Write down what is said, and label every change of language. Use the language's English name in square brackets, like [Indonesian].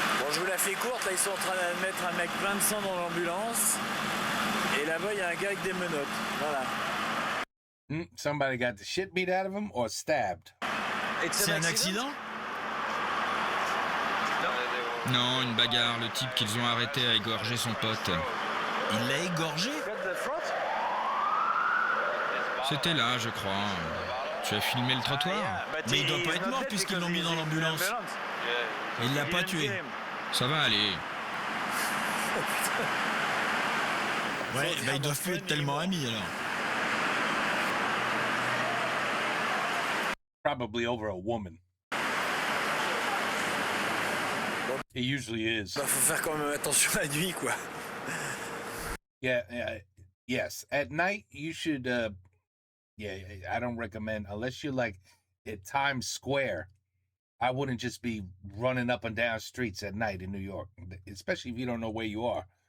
[French] Je vous la fais courte, là ils sont en train de mettre un mec plein de sang dans l'ambulance. Et là-bas il y a un gars avec des menottes. Voilà. [English] Somebody got the shit beat out of him or stabbed. [French] C'est un accident? Non, une bagarre. Le type qu'ils ont arrêté a égorgé son pote. Il l'a égorgé? C'était là, je crois. Tu as filmé le trottoir? Mais il doit pas être mort puisqu'ils l'ont mis dans l'ambulance. Il l'a pas tué. Ça va aller. Ouais, bah ils doivent plus être tellement amis alors. [English] Probably over a woman. It usually is. [French] Bah, faut faire quand même attention la nuit, quoi. [English] Yes. At night, you should. I don't recommend unless you're like at Times Square. I wouldn't just be running up and down streets at night in New York, especially if you don't know where you are.